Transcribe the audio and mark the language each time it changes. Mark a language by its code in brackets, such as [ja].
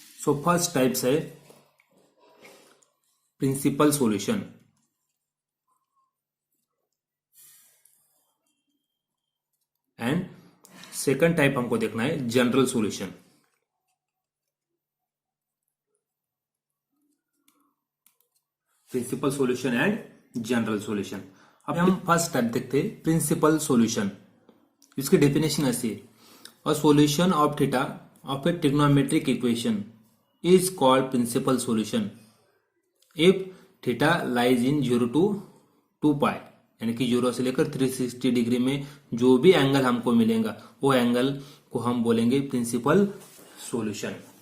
[hi] So first types है principal solution, and second type हमको देखना है general solution. Principal solution and general solution. अब हम फर्स्ट टाइप देखते हैं प्रिंसिपल सॉल्यूशन. इसकी डेफिनेशन ऐसी है, [en] a solution of theta of a trigonometric equation is called principal solution if theta lies in 0 to 2 pi, [hi] यानी कि 0 से लेकर 360 डिग्री में जो भी एंगल हमको मिलेगा वो एंगल को हम बोलेंगे प्रिंसिपल सॉल्यूशन।